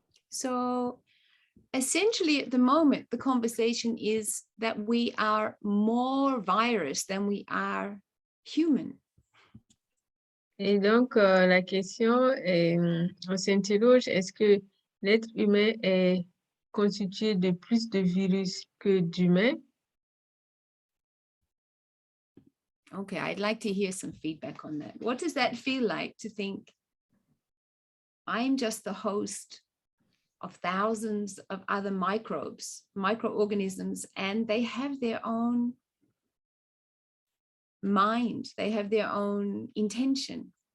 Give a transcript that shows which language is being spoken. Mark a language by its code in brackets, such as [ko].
[en] So essentially at the moment, the conversation is that we are more virus than we are human. [fr] Et donc, la question, on s'interroge, est-ce que l'être humain est constitué de plus de virus que d'humains? [en] Okay, I'd like to hear some feedback on that. What does that feel like to think I'm just the host of thousands of other microorganisms, and they have their own mind, they have their own intention.